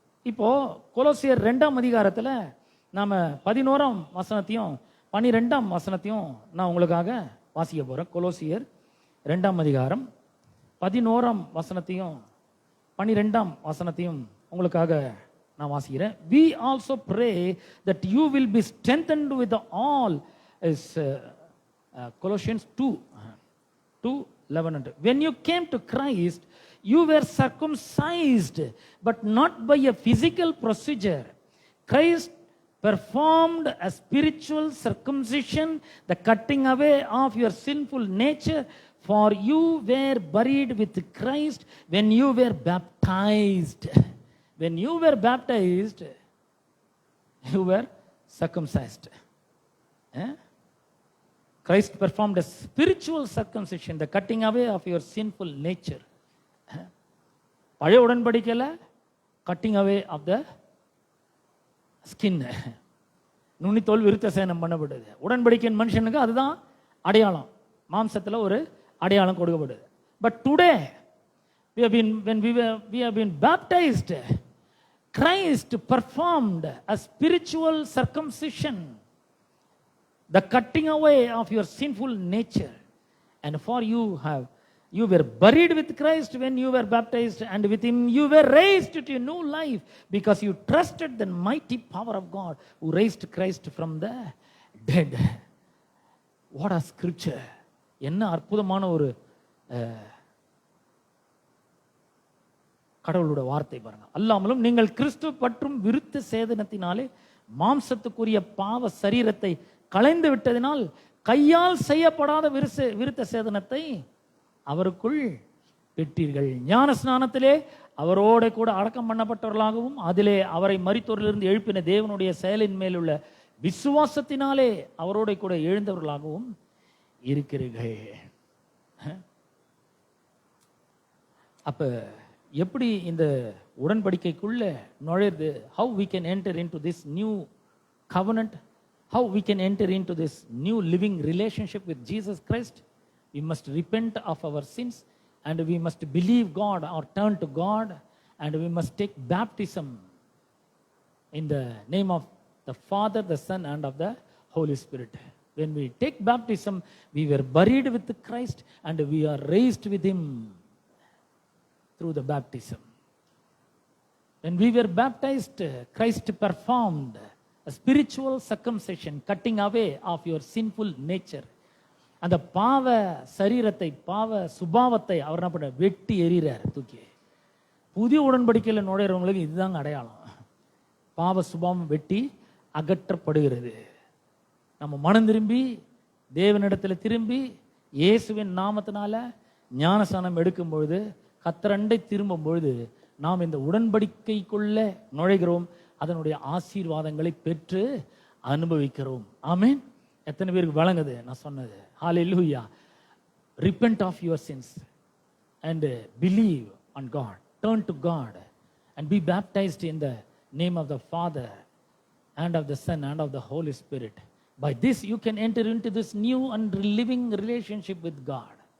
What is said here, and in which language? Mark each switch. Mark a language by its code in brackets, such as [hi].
[ta] இப்போ கொலோசியர் 2ஆம் அதிகாரத்தில் நாம 11ஆம் வசனத்தையும் 12ஆம் வசனத்தையும் நான் உங்களுக்காக வாசிக்க போறேன். கொலோசியர் 2ஆம் அதிகாரம் 11ஆம் வசனத்தையும் 12ஆம் வசனத்தையும் உங்களுக்காக நான் வாசிக்கிறேன். [en] We also pray that you will be strengthened with all is Colossians 2:11. When you came to Christ, you were circumcised, but not by a physical procedure. Christ performed a spiritual circumcision, the cutting away of your sinful nature, for you were buried with Christ when you were baptized. When you were baptized, you were circumcised. Christ performed a spiritual circumcision, the cutting away of your sinful nature. [ta] பழைய உடன்படிக்கையில் [en] cutting away of the skin, [ta] நுனித்தோல் விருத்த சேதனம் பண்ணப்படுது. உடன்படிக்கையின் மனுஷனுக்கு அதுதான் அடையாளம், மாம்சத்தில் ஒரு அடையாளம் கொடுக்கப்படுது. [en] But today, when we have been baptized, Christ performed a spiritual circumcision, the cutting away of your sinful nature. And for you were buried with Christ when you were baptized, and with him you were raised to a new life, because you trusted the mighty power of God who raised Christ from the dead. What a scripture! [ta] என்ன அற்புதமான ஒரு கடவுளோட வார்த்தை பாருங்க. அல்லாமலும் நீங்கள் கிறிஸ்து பற்றும் விருத்த சேதனத்தினாலே மாம்சத்துக்குரிய பாவ சரீரத்தை களைந்து விட்டதினால் கையால் செய்யப்படாத விருத்த சேதனத்தை அவருக்குள் பெற்றீர்கள். ஞான ஸ்நானத்திலே அவரோட கூட அடக்கம் பண்ணப்பட்டவர்களாகவும், அதிலே அவரை மரித்தோரிலிருந்து எழுப்பின தேவனுடைய செயலின் மேலுள்ள விசுவாசத்தினாலே அவரோட கூட எழுந்தவர்களாகவும் இருக்கிறீர்கள். அப்ப எப்படி இந்த உடன்படிக்கைக்குள்ள நுழைறது? [en] how we can enter into this new covenant, how we can enter into this new living relationship with Jesus Christ? We must repent of our sins, and we must believe God or turn to God, and we must take baptism in the name of the Father, the Son, and of the Holy Spirit. When we take baptism, we were buried with Christ and we are raised with him through the baptism. When we were baptized, Christ performed a spiritual circumcision, cutting away of your sinful nature. [ta] அந்த பாவ சரீரத்தை, பாவ சுபாவத்தை அவர் என்ன பண்ண வெட்டி எறிகிறார், தூக்கி. புதிய உடன்படிக்கையில் நுழையிறவங்களுக்கு இதுதாங்க அடையாளம். பாவ சுபாவம் வெட்டி அகற்றப்படுகிறது. நம்ம மனம் திரும்பி தேவனிடத்தில் திரும்பி இயேசுவின் நாமத்தினால ஞானஸ்நானம் எடுக்கும் பொழுது, கத்தரண்டை திரும்பும் பொழுது நாம் இந்த உடன்படிக்கைக்குள்ள நுழைகிறோம். அதனுடைய ஆசீர்வாதங்களை பெற்று அனுபவிக்கிறோம். ஆமென். எத்தனை பேருக்கு வழங்குது நான் சொன்னது? ஹalleluya. [en] Repent of your sins and believe on God. Turn to God and be baptized in the name of the Father and of the Son and of the Holy Spirit. By this you can enter into this new and living relationship with God.